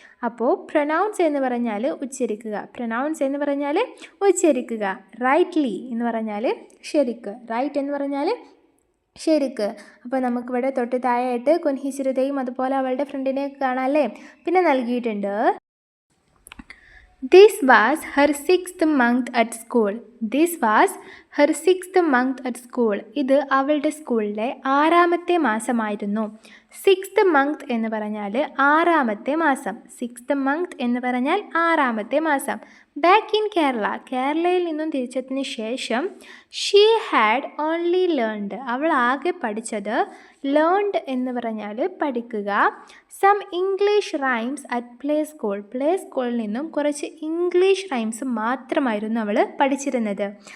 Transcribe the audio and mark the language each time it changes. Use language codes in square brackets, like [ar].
[ml] അപ്പോൾ പ്രൊനൗൺസ് എന്ന് പറഞ്ഞാൽ ഉച്ചരിക്കുക, പ്രൊനൗൺസ് എന്ന് പറഞ്ഞാൽ ഉച്ചരിക്കുക. റൈറ്റ്ലി എന്ന് പറഞ്ഞാൽ ശരിക്ക്, റൈറ്റ് എന്ന് പറഞ്ഞാൽ ശരിക്ക്. അപ്പോൾ നമുക്കിവിടെ തൊട്ട് താഴെയായിട്ട് കുൻഹി ചിരുതയും അതുപോലെ അവളുടെ ഫ്രണ്ടിനെ കാണാമല്ലേ. പിന്നെ നൽകിയിട്ടുണ്ട് [en] This was her 6th month at school. This was her 6th month at school. [ml] ഇത് അവളുടെ സ്കൂളിലെ 6ാമത്തെ മാസമായിരുന്നു. 6th month എന്ന് പറഞ്ഞാൽ 6ാമത്തെ മാസം. 6th month എന്ന് പറഞ്ഞാൽ 6ാമത്തെ മാസം. [en] back in Kerala, [ml] കേരളയിൽ നിന്നും തിരിച്ചെത്തിയതിന് ശേഷം [en] she had only learned, [ml] അവൾ ആകെ പഠിച്ചത്, ലേൺഡ് എന്ന് പറഞ്ഞാൽ പഠിക്കുക, [en] some English rhymes at play school, [ml] play സ്കൂളിൽ നിന്നും കുറച്ച് ഇംഗ്ലീഷ് റൈംസ് മാത്രമായിരുന്നു അവൾ പഠിച്ചിരുന്നത്.